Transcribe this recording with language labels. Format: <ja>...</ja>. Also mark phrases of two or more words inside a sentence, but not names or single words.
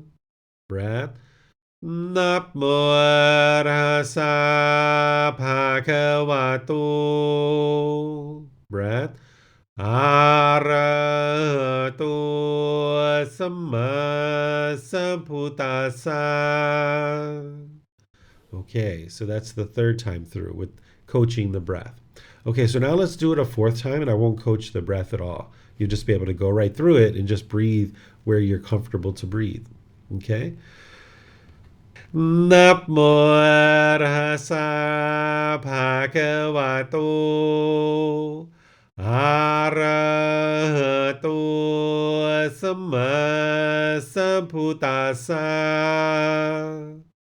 <pi>Breath. Namo Arhasa Bhagavato. Breath. Arahato Samma Sambuddhassa.</pi> <en>Okay, so that's the third time through with coaching the breath. Okay, so now let's do it a fourth time, and I won't coach the breath at all. You'll just be able to go right through it and just breathe where you're comfortable to breathe.</en> <pi>Okay? Namo Arhasa Bhagavato. Arahato Samma Sambuddhassa.</pi>